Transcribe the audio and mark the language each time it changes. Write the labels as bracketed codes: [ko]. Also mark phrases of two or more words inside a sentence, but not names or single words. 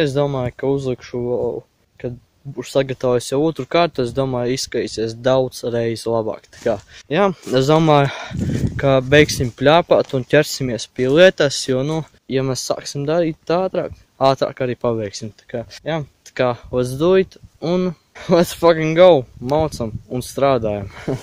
[lv] Es domāju, ka uzlikšu, kad būšu sagatavojis jau otru kārtu, es domāju, izskatīsies daudz reizi labāk. Tā kā, jā, es domāju, ka beigsim pļāpāt un ķersimies pie lietas, jo, ja mēs sāksim darīt tā ātrāk arī paveiksim. Tā kā, [en] let's do it un let's fucking go, [lv] maucam un strādājam.